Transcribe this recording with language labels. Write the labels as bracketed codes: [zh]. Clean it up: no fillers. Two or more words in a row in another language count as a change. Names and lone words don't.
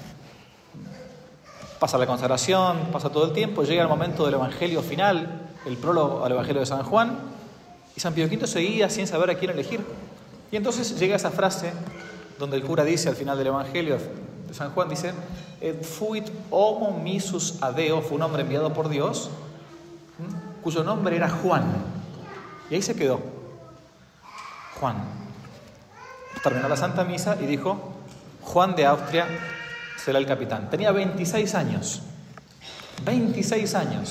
[es] Pasa la consagración, pasa todo el tiempo, llega el momento del Evangelio final, el prólogo al Evangelio de San Juan, y San Pío V seguía sin saber a quién elegir. Y entonces llega esa frase donde el cura dice al final del Evangelio de San Juan, dice: [la] Et fuit homo missus adeo, [es] fue un hombre enviado por Dios, cuyo nombre era Juan. Y ahí se quedó, Juan. Terminó la Santa Misa y dijo: Juan de Austria será el capitán. Tenía 26 años. 26 años.